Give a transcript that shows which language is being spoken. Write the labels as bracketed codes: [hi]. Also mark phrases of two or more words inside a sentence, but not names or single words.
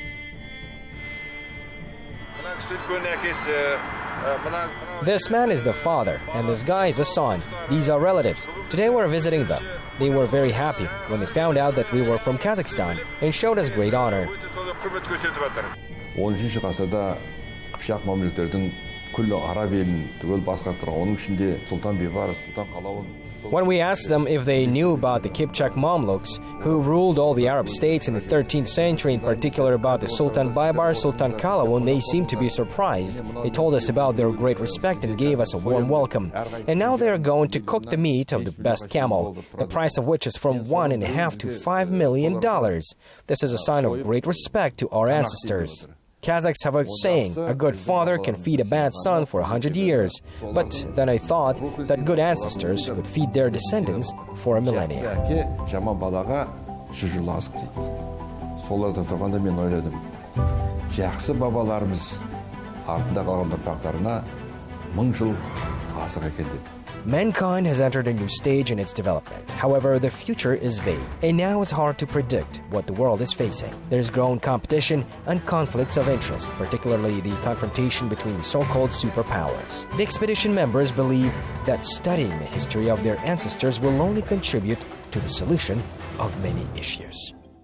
[en] This man is the father, and this guy is a son. These are relatives. Today we're visiting them. They were very happy when they found out that we were from Kazakhstan and showed us great honor. [kk] 10 ғасырда Қыпшақ мамлюктердің күллі араб елін түгел басқарып тұрған, оның ішінде Сұлтан Бейбарыс, Сұлтан Қалауын. [en] When we asked them if they knew about the Kipchak Mamluks, who ruled all the Arab states in the 13th century, in particular about the Sultan Baybar, Sultan Kalawun, they seemed to be surprised. They told us about their great respect and gave us a warm welcome. And now they are going to cook the meat of the best camel, the price of which is from $1.5 to $5 million. This is a sign of great respect to our ancestors. Kazakhs have a saying, a good father can feed a bad son for 100 years. But then I thought that good ancestors could feed their descendants for a millennia. [kk] Жаман балаға 100 жыл азық дейді. Соларда тұрғанда мен ойладым. Жақсы бабаларымыз артында қалған ұрпақтарына 1000 жыл азық екен деп. [en] Mankind has entered a new stage in its development. However, the future is vague, and now it's hard to predict what the world is facing. There's growing competition and conflicts of interest, particularly the confrontation between the so-called superpowers. The expedition members believe that studying the history of their ancestors will only contribute to the solution of many issues.